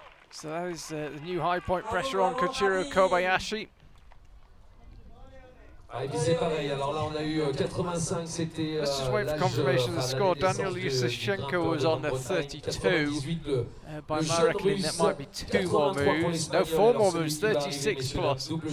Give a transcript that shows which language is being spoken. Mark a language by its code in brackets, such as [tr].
[en] So that is the new high point pressure on Koichiro Kobayashi. [fr] Et puis c'est pareil, alors là on a eu 85, c'était [en] Let's just wait for confirmation of the score. Daniel Yusashenko was on a 32. By my reckoning that might be 2 more moves. No, 4 more moves, 36 plus.